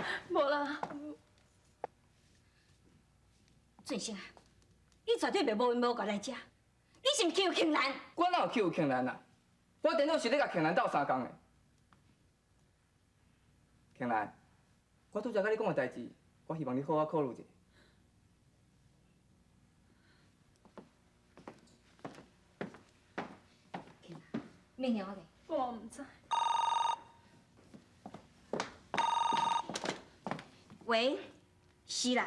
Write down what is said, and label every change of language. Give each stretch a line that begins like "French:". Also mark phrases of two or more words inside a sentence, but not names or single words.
Min Nan Chinese: 无啦。俊生啊，你绝对袂无缘无故来遮，你是毋欺负庆兰？我哪有欺负庆兰啊？我顶多是咧甲庆兰斗相共的。庆兰，我拄则甲你讲的代志，我希望你好好考虑一下。明了咧。我唔知。喂，是啦。